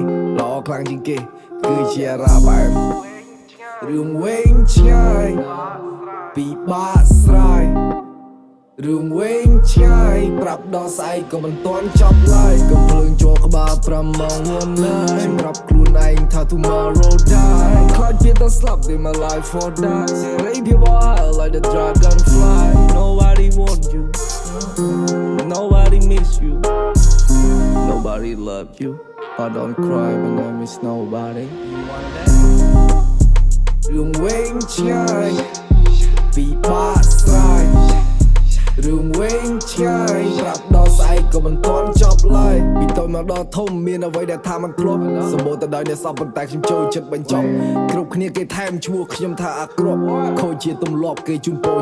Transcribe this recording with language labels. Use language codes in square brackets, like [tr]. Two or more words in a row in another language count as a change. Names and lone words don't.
[km] ល្អខ្លាំងជាងគេគឺជាអារ៉ាបាយរឿងវែងឆ្ងាយពីបាក់ស្រាយរឿងវែង ឆ្ងាយប្រាប់ដល់ស្អែកក៏មិនទាន់ចប់ឡើយកុំភ្លើងចូលក្បាល5ម៉ោង1 night សម្រាប់ខ្លួនឯងថា [en] tomorrow die [km] ខ្លាចជាទៅស្លាប់ [en] in my life for die [km] សេរីភាពអស់ [en] like the dragonfly nobody want you nobody miss you nobody love you I don't cry when I miss nobody [km] រឿងវែងឆ្ងាយពីបាក់ស្រាយរឿងវែងឆ្ងាយប្រាប់ដល់ស្អែកក៏មិនទាន់ចប់ឡើយពីតូចមកដល់ធំមានអ្វីដែលថាមិនធ្លាប់ សម្បូរទៅដោយអ្នកសពប៉ុន្តែខ្ញុំចូលចិត្តបញ្ចប់គ្រប់គ្នាគេថែមឈ្មោះខ្ញុំថាអាក្រក់ខូចជាទម្លាប់គេជូនពោ